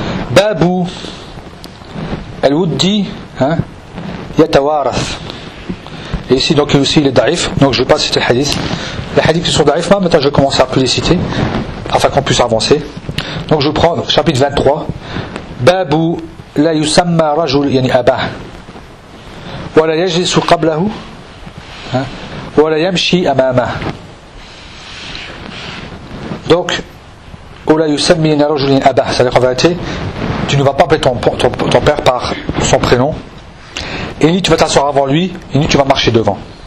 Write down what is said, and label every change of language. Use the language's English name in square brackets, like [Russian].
[French] Babou, elle vous dit, hein, yatawaraf. Et ici, donc, aussi, il est daif. Donc, je ne vais pas citer le hadith. Les hadiths qui sont daif, moi, maintenant, je vais commencer à plus les citer, afin qu'on puisse avancer. Donc, je prends chapitre 23. [Arabic] Babou. لا يسمى رجل يعني أباه ولا يجلس قبله ولا يمشي أمامه. [French] Donc tu ne vas pas appeler ton père par son prénom, et ni tu vas t'asseoir avant lui, et ni tu vas marcher devant.